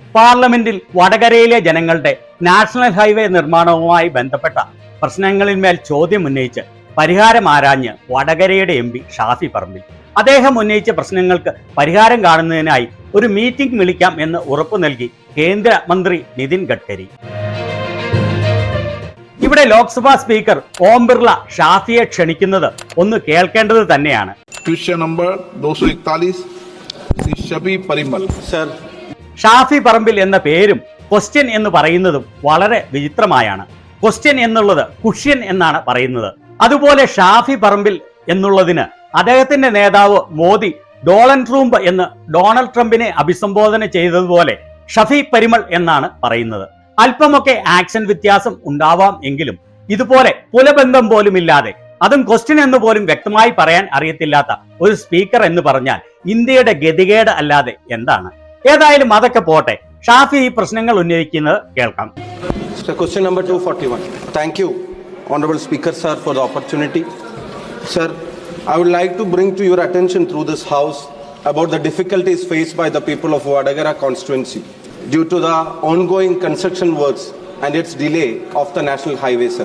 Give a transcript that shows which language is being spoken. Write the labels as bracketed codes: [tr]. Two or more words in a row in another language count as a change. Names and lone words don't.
[ml] പാർലമെന്റിൽ വടകരയിലെ ജനങ്ങളുടെ [en] national highway [ml] നിർമ്മാണവുമായി ബന്ധപ്പെട്ട പ്രശ്നങ്ങളിന്മേൽ ചോദ്യം ഉന്നയിച്ച് പരിഹാരം ആരാഞ്ഞ് വടകരയുടെ MP ഷാഫി പറമ്പിൽ. അദ്ദേഹം ഉന്നയിച്ച പ്രശ്നങ്ങൾക്ക് പരിഹാരം കാണുന്നതിനായി ഒരു മീറ്റിംഗ് വിളിക്കാം എന്ന് ഉറപ്പു നൽകി കേന്ദ്ര മന്ത്രി നിതിൻ ഗഡ്കരി. ഇവിടെ ലോക്സഭാ സ്പീക്കർ ഓം ബിർള ഷാഫിയെ ക്ഷണിക്കുന്നത് ഒന്ന് കേൾക്കേണ്ടത് തന്നെയാണ്. [hi] विषय नंबर 241 श्री शफी परिमल सर. [ml] ഷാഫി പറമ്പിൽ എന്ന പേരും ക്വസ്റ്റ്യൻ എന്ന് പറയുന്നതും വളരെ വിചിത്രമായാണ്. ക്വസ്റ്റ്യൻ എന്നുള്ളത് കുഷ്യൻ എന്നാണ് പറയുന്നത്. അതുപോലെ ഷാഫി പറമ്പിൽ എന്നുള്ളതിന് അദ്ദേഹത്തിന്റെ നേതാവ് മോദി ഡോളൻ ട്രംപ് എന്ന് ഡൊണാൾഡ് ട്രംപിനെ അഭിസംബോധന ചെയ്തതുപോലെ ഷഫി പരിമൾ എന്നാണ് പറയുന്നത്. അല്പമൊക്കെ ആക്ഷൻ വ്യത്യാസം ഉണ്ടാവാം എങ്കിലും ഇതുപോലെ കുലബന്ധം പോലുമില്ലാതെ, അതും ക്വസ്റ്റ്യൻ എന്ന് പോലും വ്യക്തമായി പറയാൻ അറിയത്തില്ലാത്ത ഒരു സ്പീക്കർ എന്ന് പറഞ്ഞാൽ ഇന്ത്യയുടെ ഗതികേട് അല്ലാതെ എന്താണ്? ഏതായാലും അതൊക്കെ പോട്ടെ, ഷാഫി ഈ പ്രശ്നങ്ങൾ ഉന്നയിക്കുന്നത് കേൾക്കാം. [en] Question number 241. Thank you, Honorable Speaker sir, for the opportunity. Sir, I would like to bring to your attention through this house about the difficulties faced by the people of Vadagara constituency due to the ongoing construction works and its delay of the national highway, sir.